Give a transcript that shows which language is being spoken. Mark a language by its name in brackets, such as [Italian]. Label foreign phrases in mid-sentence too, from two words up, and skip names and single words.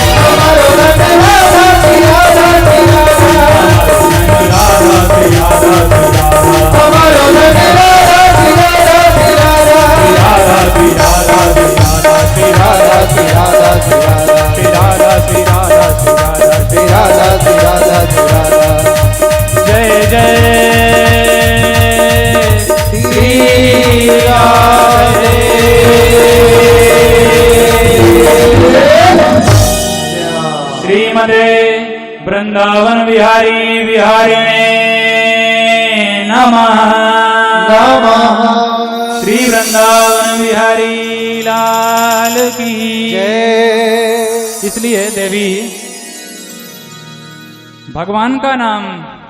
[Braj] हमारो धन राधा श्री राधा श्री राधा राधा श्री राधा श्री राधा हमारो धन राधा श्री राधा श्री राधा राधा श्री राधा श्री राधा श्री राधा श्री राधा श्री राधा श्री राधा श्री राधा श्री राधा श्री राधा श्री राधा श्री राधा जय जय श्री राधे [Sanskrit] श्रीमदे वृंदावन विहारी विहारिणे नमः नमः [Hindi] श्री वृंदावन विहारी लाल की जय इसलिए देवी भगवान का नाम